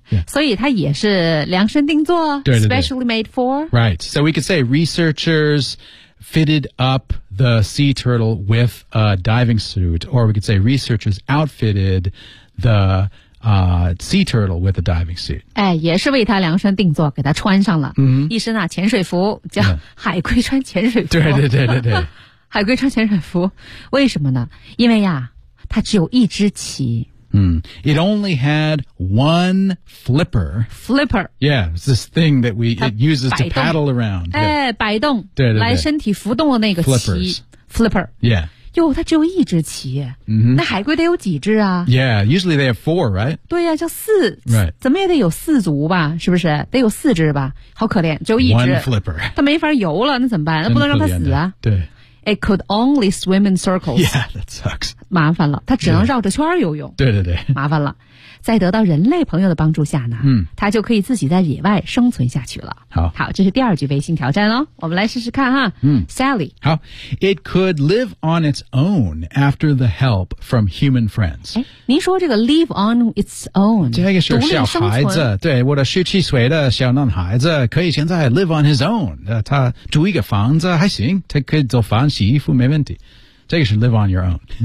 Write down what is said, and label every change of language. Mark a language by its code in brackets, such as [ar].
[zh] Yeah. 所以它也是量身定做对对对 [en] specially made for. Right. So we could say researchers fitted up the sea turtle with a diving suit. Or we could say researchers outfitted the、sea turtle with a diving suit. [zh] 哎，也是为它量身定做，给它穿上了、 mm-hmm. 一身啊潜水服，叫海龟穿潜水服。对对对对对。海龟穿潜水服，为什么呢？因为呀，它只有一只鳍。 [en] It only had one flipper. Flipper. Yeah, it's this thing that it uses to paddle around. [zh] 哎，摆动，对对对，来身体浮动的那个鳍。Flipper. [en] Yeah. [zh] 哟，它只有一只鳍。那海龟得有几只啊？ [en] Yeah, usually they have four, right? [zh] 对呀，叫四。 [en] Right. [zh] 怎么也得有四足吧？是不是？得有四只吧？好可怜，只有一只。 [en] One flipper. [zh] 它没法游了，那怎么办？那不能让它死啊。对。 [en] It could only swim in circles. Yeah, that sucks. [zh] 麻烦了，它只能绕着圈游泳。对对对，麻烦了。在得到人类朋友的帮助下呢，它就可以自己在野外生存下去了。好，这是第二句微信挑战哦，我们来试试看哈。 [en] Sally. 好 ，It could live on its own after the help from human friends. [zh] 哎，您说这个 live on its own，这个是小孩子，对，我的十七岁的小男孩子可以现在 [en] live on his own， [zh] 他住一个房子还行，他可以做饭、洗衣服没问题。这个是 live on your own。